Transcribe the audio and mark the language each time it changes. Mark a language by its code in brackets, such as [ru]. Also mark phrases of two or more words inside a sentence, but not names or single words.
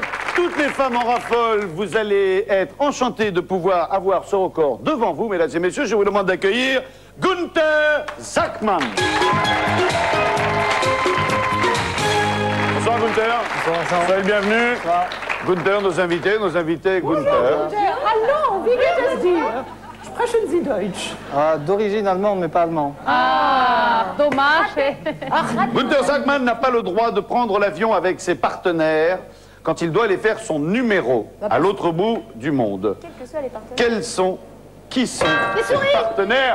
[fr] Toutes les femmes en raffolent, vous allez être enchantés de pouvoir avoir ce record devant vous. Mesdames et messieurs, je vous demande d'accueillir Günther Zachmann. Bonsoir, Günther. Bonsoir. Soyez le bienvenu. Günther, nos invités, Günther. [de] Hallo, wie geht es dir? Sprechen Sie Deutsch? [fr] D'origine allemande, mais pas allemand. Ah, dommage. Günther Zachmann n'a pas le droit de prendre l'avion avec ses partenaires quand il doit aller faire son numéro à l'autre bout du monde. Quels que soient les partenaires. Qui sont Les ses souris. partenaires?